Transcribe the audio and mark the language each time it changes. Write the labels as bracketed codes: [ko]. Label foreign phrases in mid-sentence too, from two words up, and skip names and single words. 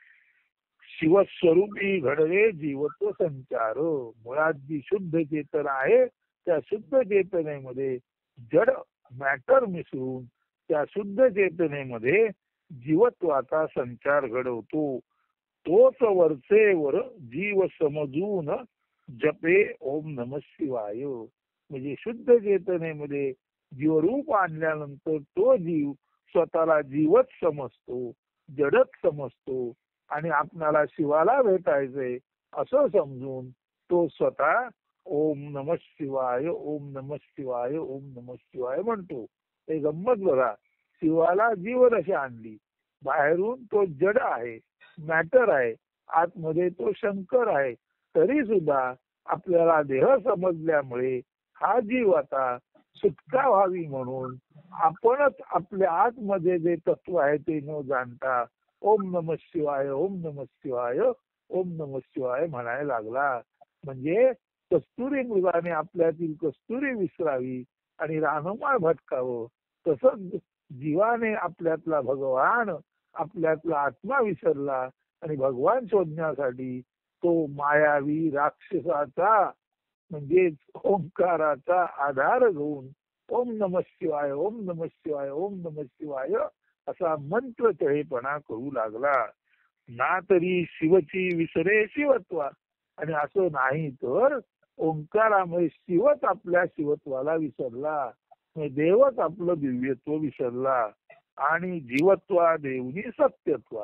[mr] शिवस्वरूपी घडवे जीवत्व संचार. मुळात जी शुद्ध चेतन आहे त्या शुद्ध चेतनेमध्ये जड मॅटर मिसळून त्या शुद्ध चेतनेमध्ये जीवत्वाचा संचार घडवतो. तोच वरचे वर जीव समजून जपे [sa] ओम नम शिवाय. [mr] म्हणजे शुद्ध चेतनेमध्ये जीवरूप आणल्यानंतर तो जीव स्वतःला जीवच समजतो, जडच समजतो आणि आपणाला शिवाला भेटायचंय असं समजून तो स्वतः [sa] ओम नम शिवाय, ओम नम शिवाय, ओम नम शिवाय [mr] म्हणतो. हे गंमत बघा, शिवाला जीवदशा आणली, बाहेरून तो जड आहे, मॅटर आहे, आतमध्ये तो शंकर आहे, तरी सुद्धा आपल्याला देह समजल्यामुळे हा जीव आता सुटका व्हावी म्हणून आपणच आपल्या आतमध्ये जे तत्व आहे ते न जाणता [sa] ओम नम शिवाय, ओम नम शिवाय, ओम नम शिवाय [mr] म्हणायला लागला. म्हणजे कस्तुरी मृगाने आपल्यातील कस्तुरी विसरावी आणि रानमाळ भटकावं, तसंच जीवाने आपल्यातला भगवान, आपल्यातला आत्मा विसरला आणि भगवान शोधण्यासाठी तो मायावी राक्षसाचा म्हणजेच ओंकाराचा आधार घेऊन [sa] ओम नम शिवाय, ओम नम शिवाय, ओम नम शिवाय [mr] असा मंत्र तळेपणा करू लागला. ना तरी शिवची विसरे शिवत्वा. आणि असं नाही तर ओंकारामुळे शिवच आपल्या शिवत्वाला विसरला, देवच आपलं दिव्यत्व विसरला आणि जीवत्वा देवनी सत्यत्वा.